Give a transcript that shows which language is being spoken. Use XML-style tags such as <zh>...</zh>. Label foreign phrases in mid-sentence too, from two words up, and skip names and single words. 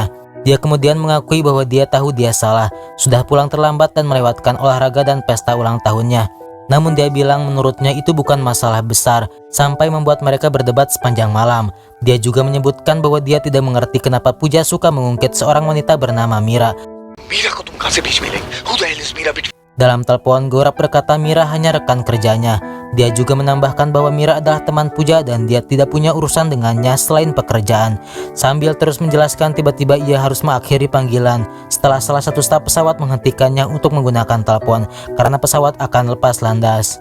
<id>Dia kemudian mengakui bahwa dia tahu dia salah, sudah pulang terlambat dan melewatkan olahraga dan pesta ulang tahunnya. Namun dia bilang menurutnya itu bukan masalah besar, sampai membuat mereka berdebat sepanjang malam. Dia juga menyebutkan bahwa dia tidak mengerti kenapa Puja suka mengungkit seorang wanita bernama Mira.</id> <hi>मीरा को तुम कहां से बीच में ले?</hi> <en>Who the hell is Meera between?</en> <id>Dalam telepon, Gaurap berkata Mira hanya rekan kerjanya. Dia juga menambahkan bahwa Mira adalah teman Puja dan dia tidak punya urusan dengannya selain pekerjaan. Sambil terus menjelaskan, tiba-tiba ia harus mengakhiri panggilan setelah salah satu staf pesawat menghentikannya untuk menggunakan telepon karena pesawat akan lepas landas.</id>